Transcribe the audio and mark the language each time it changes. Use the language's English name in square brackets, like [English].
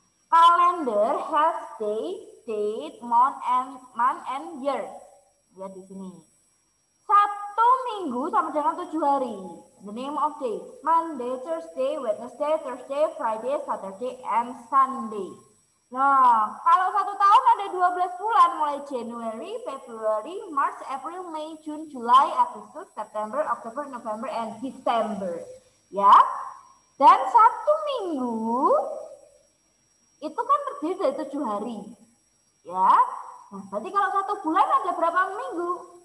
[English] Calendar has day, date, month and year. [Indonesian] Lihat di sini. Satu minggu sama dengan 7 hari. [English] The name of day. Monday, Thursday, Wednesday, Thursday, Friday, Saturday, and Sunday. [Indonesian] Nah, kalau satu tahun ada 12 bulan. [English] Mulai January, February, March, April, May, June, July, Agustus, September, October, November, and December. [Indonesian] Ya. Dan satu minggu itu kan terdiri dari 7 hari. Ya. Nah, berarti kalau satu bulan ada berapa minggu?